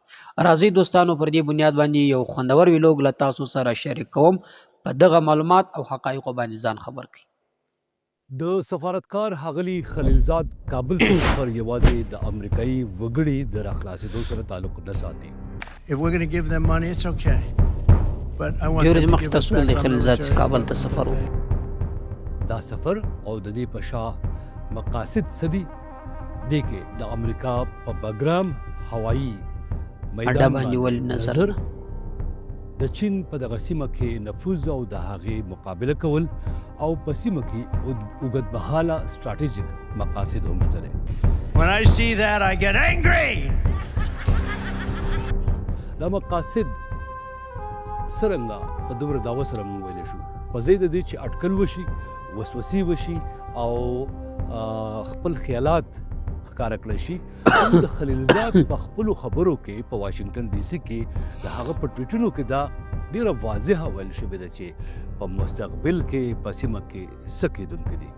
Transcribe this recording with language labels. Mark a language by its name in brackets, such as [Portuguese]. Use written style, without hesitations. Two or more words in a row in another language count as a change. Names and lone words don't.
[Pashto] راځئ دوستانو پر دې بنیاد باندې یو خوندور ویلوګ له تاسو سره شریک کوم. په دغه معلومات او حقایقو باندې ځان خبر کړئ. د سفارتکار ښاغلي خلیلزاد کابل ته سفر یوازې د امریکایي وګړي د راخلاصېدو سره تعلق نه ساتي. [English] If we're going to give them money, it's okay. But I want [Pashto] یو ورځ [English] them to [Pashto] مخکې [English] give us [Pashto] تاسو د [English] back our [Pashto] خلیلزاد [English] military. [Pashto] کابل ته سفر وکړ. دا سفر او د دې په شا مقاصد څه دي؟ دې کې د امریکا په بګرام هوایي اډه میدان باندې ولې باندې نظر نظر د چین په دغه سیمه کې نفوذ او د هغې مقابله کول او په سیمه کې اوږدمهاله سټراټیژیک مقاصد هم شته دی. [English] When I see that, I get angry. [Pashto] دا مقاصد څرنګه په دومره دعوه سره موږ ویلی شو په ځای د دې چې اټکل وشي وسوسې وشي او خپل خیالات ښکاره کړی شي هم د خلیلزاد په خپلو خبرو کې په واشنګټن ډي سي کې د هغه په ټویټونو کې دا ډیره واضحه ویل شوې ده چې په مستقبل کې په سیمه کې څه کیدونکي دي.